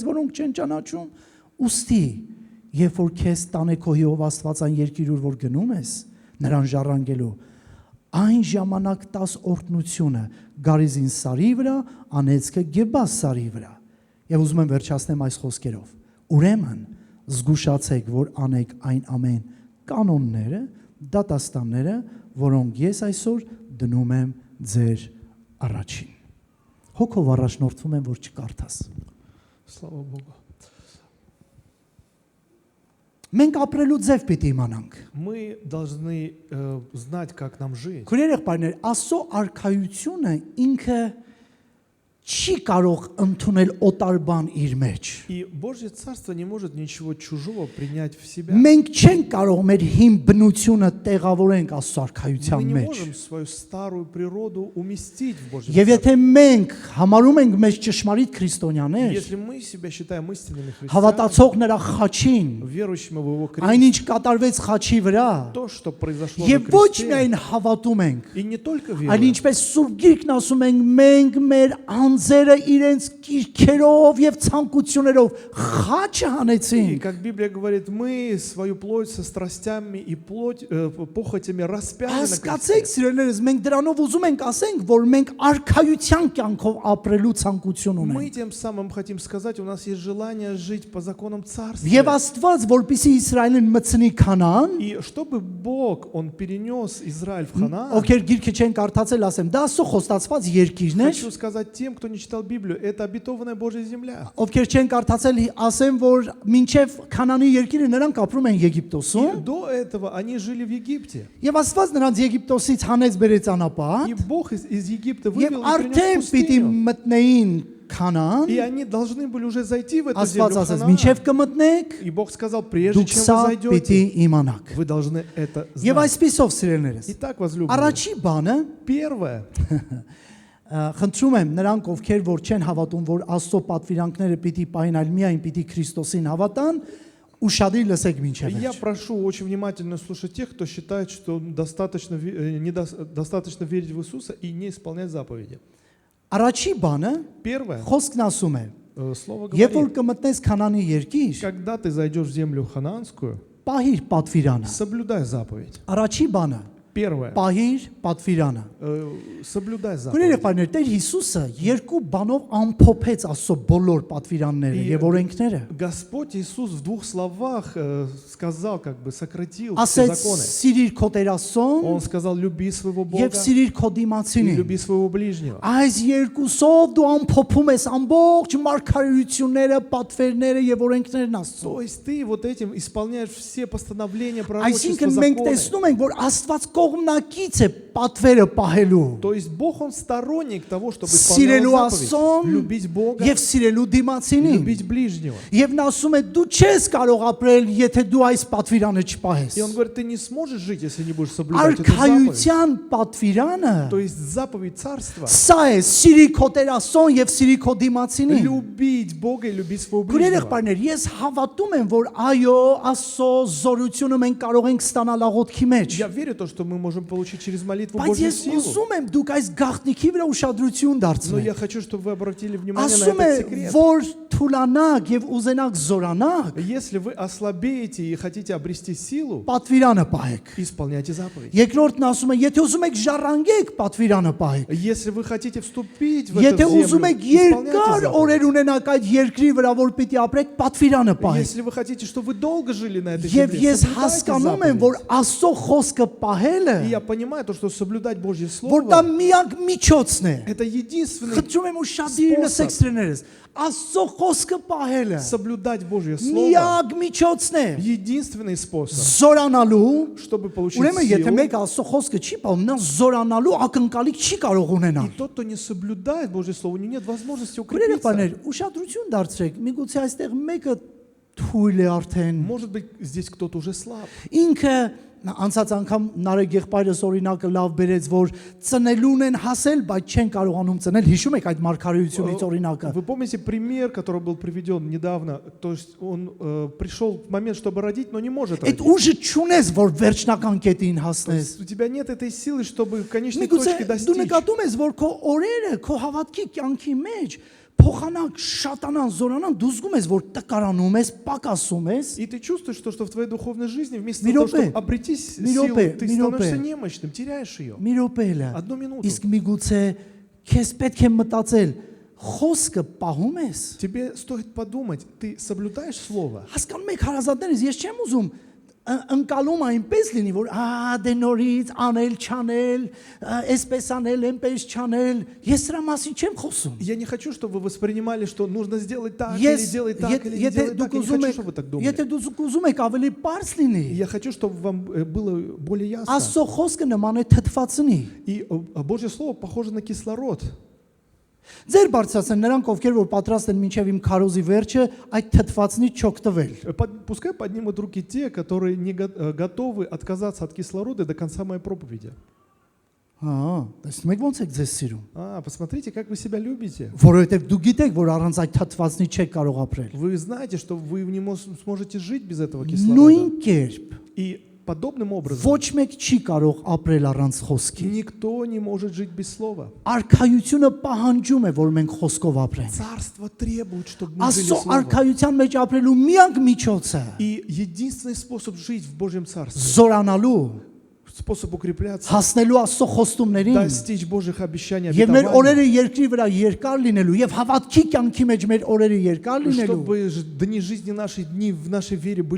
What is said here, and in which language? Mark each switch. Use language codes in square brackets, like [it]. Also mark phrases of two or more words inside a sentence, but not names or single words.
[hy] որոնք չեն ճանաչում, ուստի, երբ որ քեզ տանե քո Եհովա Աստվածան երկիր, որ գնում ես, նրան ժառանգելու, այն ժամանակ տաս օրհնությունը Գարիզին սարի վրա, անեծքը Գեբաս սարի վրա։ Եվ ուզում եմ վերջացնեմ այս խոսքերով։ Ուրեմն զգուշացեք, որ անեք այն ամեն կանոնները, դատաստանները, որոնք ես այսօր դնում եմ ձեր առաջին։ Հոգով առաջնորդվում եմ, որ չկարդաս։ [ru] Слава Богу. [hy] Մենք ապրելու ձև պիտի իմանանք։ [ru] Мы должны знать, как нам жить. [hy] Քույրեր եղբայրներ, Աստծո արքայությունը ինքը չի կարող ընդունել օտար բան իր մեջ։ [ru] И Божье Царство не может ничего чужого принять в себя. [hy] Մենք չենք կարող մեր հին բնությունը տեղավորենք Աստծո արքայության [ru] Мы не [hy] մեջ։ [ru] можем свою старую природу уместить в Божье [hy] Եվ եթե [ru] Царство. [hy] մենք համարում ենք մեզ ճշմարիտ քրիստոնյաներ, [ru] Если мы себя считаем истинными христианами, [hy] հավատացող նրա խաչին, [ru] верующими в Его крест, [hy] այնինչ կատարվեց խաչի վրա, [ru] то, что произошло на [hy] եւ ոչ [ru] кресте, [hy] միայն հավատում ենք, [ru] и не только [hy] այլ [ru] веруем, [hy] ինչպես Սուրբ Գիրքն ասում ենք, մենք մեր անձերը իրենց կիրքերով եւ ցանկություններով խաչը [ru] И [hy] հանեցին։ [ru] как Библия говорит, мы свою плоть со страстями и похотями распяли на [hy] Հասկացեք, [ru] кресте. [hy] սիրելիներս, մենք դրանով ուզում ենք ասենք, որ մենք արքայության կյանքով ապրելու ցանկություն [ru] Мы [hy] ունենք։ [ru] тем самым хотим сказать, у нас есть желание жить по законам Царствия. [hy] Եվ Աստված, որպեսզի Իսրայելին մտցնի Քանան, [ru] И чтобы Бог, Он перенес Израиль в Ханаан, [hy] ովքեր գիրքը չեն կարդացել, ասեմ, դա Աստծո խոստացված երկիրն է։ [ru] хочу сказать тем, кто не читал Библию, это обетованная Божья земля. [hy] Ովքեր չեն կարդացել, ասեմ, որ մինչև Քանանի երկիրը նրանք ապրում են [ru] И [hy] Եգիպտոսում, [ru] до этого они жили в Египте. [hy] եւ Աստված նրանց Եգիպտոսից հանեց բերեց անապատ, [ru] И Бог из Египта [hy] եւ [ru] вывел и [hy] արդեն [ru] принес в [hy] պիտի [ru] пустыню. [hy] մտնեին Քանան, [ru] И они должны были уже зайти в эту [hy] Աստված [ru] землю [hy] ասաց, [ru] Ханаан. [hy] մինչև կմտնեք, [ru] И Бог сказал, прежде [hy] դուք [ru] чем [hy] սա [ru] вы [hy] պիտի [ru] зайдете, [hy] իմանաք։ [ru] вы должны это [hy] Եվ [ru] знать. [hy] այսպեսով սիրելիներս, [ru] Итак, возлюбленные, [hy] առաջի բանը, [ru] первое, [hy] խնդրում եմ նրանք, ովքեր որ չեն հավատում, որ Աստծո պատվիրանքները պիտի պահին, այլ միայն պիտի Քրիստոսին հավատան, ուշադիր лесեք մինչև [ru] я [hy] վերջ։ [ru] прошу очень внимательно слушать тех, кто считает, что достаточно верить в Иисуса и не исполнять заповеди. [hy] Առաջի բանը [ru] Первое, [hy] խոսքն ասում է, [ru] слово [hy] երբ որ [ru] говорит, [hy] կմտնես Քանանի երկիր, [ru] когда ты зайдешь в землю ханаанскую, [hy] պահիր պատվիրանը։ [ru] соблюдай заповедь. [hy] Առաջի բանը, [ru] Первое, [hy] պահիր պատվիրանը։ [ru] соблюдай [hy] Քույրեր [ru] заповедь. [hy] եղբայրներ, Տեր Հիսուսը երկու բանով ամփոփեց Աստծո բոլոր պատվիրանները [ru] И [hy] եւ օրենքները։ [ru] Господь Иисус в двух словах сказал, как бы сократил все [hy] Ասեց [ru] законы. [hy] սիրիր քո Տեր Աստծուն [ru] Он сказал, люби своего Бога [hy] եւ սիրիր քո [ru] и [hy] դիմացինին։ [ru] люби своего ближнего. [hy] Այս երկուսով դու ամփոփում ես ամբողջ մարգարեությունները, պատվերները եւ օրենքներն Աստծո։ [ru] То есть ты вот этим исполняешь все постановления пророчества, [hy] Այսինքն մենք [ru] законы. [hy] տեսնում ենք, որ Աստված կողմնակից է պատվերը պահելու։ [ru] То есть Бог, Он сторонник того, чтобы [hy] Սիրելու [ru] исполнять [hy] Աստծուն [ru] заповедь, любить Бога [hy] եւ սիրելու [ru] и [hy] դիմացինին։ [ru] любить ближнего. [hy] Եվ նա ասում է դու չես կարող ապրել, եթե դու այս պատվիրանը չպահես։ [ru] И Он говорит, ты не сможешь жить, если не будешь соблюдать эту заповедь. [hy] Արքայության պատվիրանը [ru] То есть заповедь Царства, [hy] սա է՝ սիրի քո Տեր Աստծուն եւ սիրի քո դիմացինին։ [ru] любить Бога и любить своего [hy] Քույրեր [ru] ближнего. [hy] եղբայրներ, ես հավատում եմ, որ այո, Աստծո զորությունը մենք կարող ենք ստանալ աղոթքի մեջ։ [ru] Я верю в то, что мы можем получить через молитву [hy] Բայց [ru] Божью [hy] ես [ru] силу. [hy] ուզում եմ դուք այս գաղտնիքի վրա ուշադրություն [ru] Но [hy] դարձնեք։ [ru] я хочу, чтобы вы обратили внимание на [hy] Ասում է, [ru] этот секрет. [hy] որ թուլանաք եւ ուզենաք զորանաք, [ru] Если вы ослабеете и хотите обрести силу, [hy] պատվիրանը պահեք։ [ru] исполняйте заповедь. [hy] Երկրորդն ասում է, եթե ուզում եք ժառանգեք, պատվիրանը պահեք։ [ru] Если вы хотите вступить в [hy] Եթե [ru] эту [hy] ուզում [ru] землю, [hy] եք երկար [ru] исполняйте заповедь. [hy] օրեր ունենաք այդ երկրի վրա, որ պիտի ապրեք, պատվիրանը պահեք։ [ru] Если вы хотите, чтобы вы долго жили на этой [hy] Եվ [ru] земле, [hy] ես հասկանում եմ, որ [ru] соблюдайте заповедь. [hy] Աստծո խոսքը պահելը, [ru] И я понимаю то, что соблюдать Божье [hy] որ դա [ru] Слово, [hy] միակ միջոցն է։ [ru] это единственный [hy] Խնդրում եմ ուշադիր [ru] Սպոսоб։ [hy] լսեք սրներս։ Աստծո խոսքը պահելը [ru] соблюдать Божье Слово, [hy] միակ միջոցն է [ru] единственный способ, [hy] զորանալու։ [ru] чтобы получить [hy] Ուրեմն եթե [ru] силу. [hy] մեկը Աստծո խոսքը չի պահում, նա զորանալու ակնկալիք չի կարող [ru] И [hy] ունենալ։ [ru] тот, кто не соблюдает Божье Слово, у него нет возможности [hy] Քույրեր [ru] укрепиться. [hy] բաներ, ուշադրություն դարձրեք։ Միգուցե այստեղ մեկը թույլ է արդեն։ [ru] Может быть, здесь кто-то уже слаб. [hy] Ինքը անցած անգամ Նարեկ եղբայրս օրինակը լավ բերեց, որ ծնելուն են հասել, բայց չեն կարողանում ծնել։ Հիշում եք այդ մարգարեությունից օրինակը։ [ru] Вы помните пример, который был приведен недавно? То есть он пришел момент, чтобы родить, но не может [hy] Այդ [ru] родить. [hy] ուժը չունես, որ վերջնական կետին [ru] То [hy] հասնես։ [ru] есть у тебя нет этой силы, чтобы конечной [hy] Միգուցե [ru] точки [hy] դու [ru] достичь. [hy] նկատում ես, որ քո օրերը, քո հավատքի կյանքի մեջ փոխանակ շատանան, զորանան, դու զգում ես, որ տկարանում ես, պակասում ես։ [ru] И ты чувствуешь, что в твоей духовной жизни вместо [hy] Մի [ru] того, [hy] րոպե, [ru] чтобы обрети силу, [hy] մի րոպե, [ru] ты [hy] մի [ru] становишься [hy] րոպե։ [ru] немощным, теряешь ее. [hy] Մի րոպե էլա։ [ru] Одну минуту. [hy] Իսկ միգուցե քեզ պետք է մտածել, խոսքը պահում ես։ [ru] Тебе стоит подумать, ты соблюдаешь слово? [hy] Հասկանում եք հարազատներս, ես չեմ ուզում ընկալում այնպես լինի, որ դե նորից անել, չանել, այսպես անել, այնպես չանել։ Ես դրա մասին չեմ խոսում։ [ru] Я не хочу, чтобы вы воспринимали, что нужно сделать так, или [hy] Ես [ru] делать так, или не делать так. Я не хочу, чтобы вы так думали. [hy] եթե դուք ուզում եք ավելի པարզ լինի, [ru] Я хочу, чтобы вам было более ясно. [hy] Աստծո խոսքը նման է թթվածնի։ [ru] И Божье Слово похоже на кислород. [hy] Ձեր բարձրացան նրանք, ովքեր որ պատրաստ են մինչև իմ քարոզի վերջը այդ թթվածնի չօգտվել։ [ru] Пускай поднимут руки те, которые не готовы отказаться от кислорода до конца моей проповеди. [hy] Տեսնում եք ոնց եք ձեզ սիրում։ [ru] Посмотрите, как вы себя любите. [hy] Որովհետև դու գիտեք, որ առանց այդ թթվածնի չեք կարող ապրել։ [ru] Вы знаете, что вы не сможете жить без этого кислорода. [hy] Նույն կերպ [ru] И подобным образом [hy] Ոչ մեկ չի կարող ապրել առանց խոսքի։ [ru] никто не может жить без слова. [hy] Արքայությունը պահանջում է, որ մենք խոսքով ապրենք։ [ru] Царство требует, чтобы мы жили [hy] Աստծո [ru] словом. [hy] արքայության մեջ ապրելու միակ միջոցը [ru] И единственный способ жить в Божьем Царстве, [hy] զորանալու, [ru] способ укрепляться, [hy] հասնելու Աստծո խոստումներին [ru] достичь Божьих обещаний, [hy] եւ մեր [ru] обетований, [hy] օրերը երկրի վրա երկար լինելու եւ հավատքի կյանքի մեջ մեր օրերը երկար լինելու [ru] чтобы дни жизни нашей, дни в нашей вере были